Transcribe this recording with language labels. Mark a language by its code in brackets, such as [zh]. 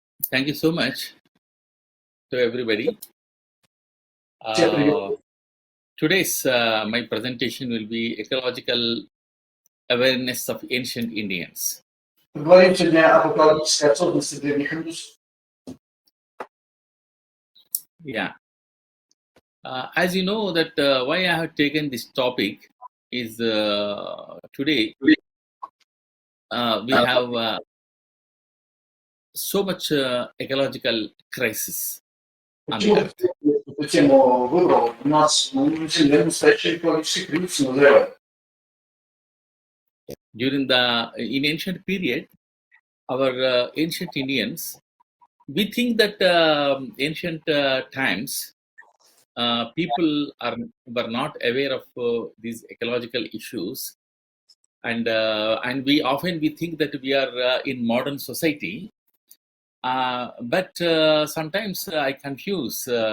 [en] Thank you so much to everybody. Today's my presentation will be ecological awareness of ancient Indians. [ru] Поговорим сегодня об экологической осознанности древних индусов. [en] Yeah. As you know that why I have taken this topic is today we have so much ecological crisis on the [ru] Почему [en] earth. [ru] эту тему выбрал? У нас на Земле настоящий экологический кризис назревает. [en] In ancient period, our ancient Indians, we think that ancient times people were not aware of these ecological issues, and we often think that we are in modern society, but sometimes I confuse.